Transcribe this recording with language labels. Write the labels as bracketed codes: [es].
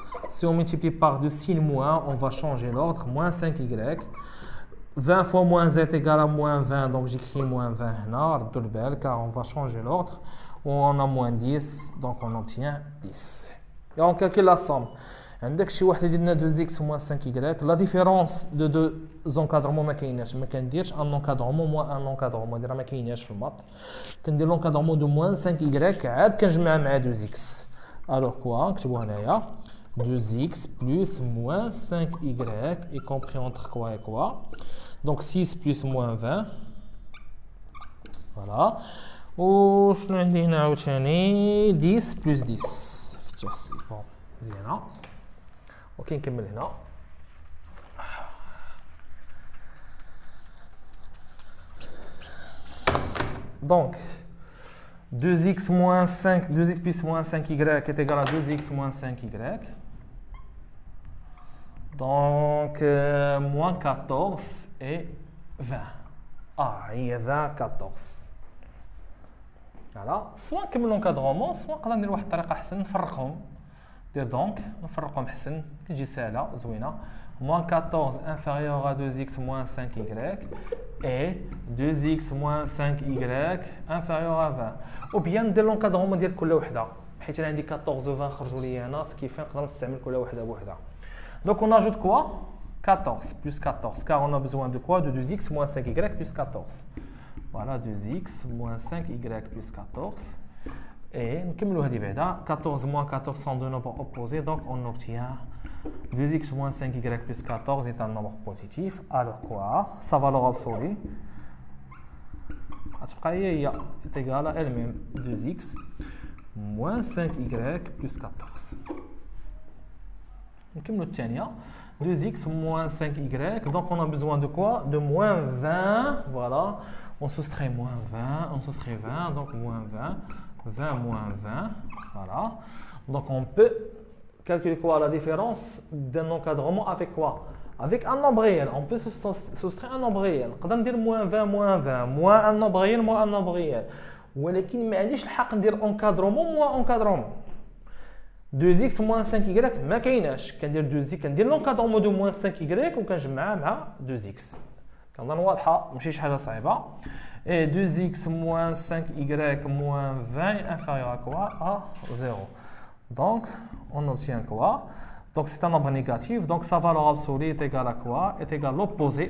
[fr] Si on multiplie par 2 signe moins, on va changer l'ordre, moins 5y. 20 fois moins z est égal à moins 20, donc j'écris moins 20 là, car on va changer l'ordre. On a moins 10, donc on obtient 10. Et on calcule la somme. [ar] عندك شي واحد يدير 2x moins 5y. [fr] La différence de deux encadrements [ar] ما كايناش. ما كنديرش [fr] un encadrement moins un encadrement. [ar] ديرها ما كايناش في الماط. [fr] كندير l'encadrement de moins 5y [ar] عاد كنجمعها مع 2x. [fr] Alors quoi? [ar] نكتبوا هنايا [fr] 2x plus moins 5y y compris entre quoi et quoi? Donc 6 plus moins 20. Voilà. [ar] وشنو عندي هنا عاوتاني 10 plus 10 في التحسيب. بون مزيانه. اوكي نكمل هنا. [fr] Donc 2x moins 5, 2x plus moins 5y est égal à 2x moins 5y. Donc, moins 14 et 20. Il y a 20, 14. Voilà. Soit comme l'encadrement, soit on va faire une façon نفرقهم. [ar] Donc, نفرقهم حسن. تجي سهلة زوينة. [fr] Moins 14 inférieur à 2x moins 5y et 2x moins 5y inférieur à 20. [ar] Ou bien ندير l'encadrement ديال كل وحدة. حيت أنا عندي 14 و 20 خرجوا لي هنا، سكيفين نقدر نستعمل كل وحدة بوحدة. [fr] Donc on ajoute quoi? 14 plus 14, car on a besoin de quoi? De 2x moins 5y plus 14. Voilà, 2x moins 5y plus 14. Et nous 14 moins 14 sont deux nombres opposés, donc on obtient 2x moins 5y plus 14 est un nombre positif. Alors quoi? Sa valeur absolue est égale à elle-même 2x moins 5y plus 14. [ar] نكملوا الثانية [fr] 2x moins 5y, donc on a besoin de quoi? De moins 20, voilà, on soustrait moins 20, on soustrait 20, donc moins 20, 20 moins 20, voilà. Donc on peut calculer quoi? La différence d'un encadrement avec quoi? Avec un nombre réel, on peut soustraire un nombre réel. [ar] نقدر ندير [fr] moins 20 moins 20, moins un nombre réel, moins un nombre réel. [ar] ولكن ما عنديش الحق ندير encadrement moins encadrement. 2x moins 5y ما كايناش. كندير 2x كندير l'encadrement de moins 5y وكنجمعها مع 2x. كنظن واضحه ماشي شي حاجه صعيبه. [fr] Et 2x moins 5y moins 20 est inférieur à quoi? À 0. Donc on obtient quoi? Donc c'est un nombre négatif, donc sa valeur absolue est égale à quoi? Est égale à l'opposé.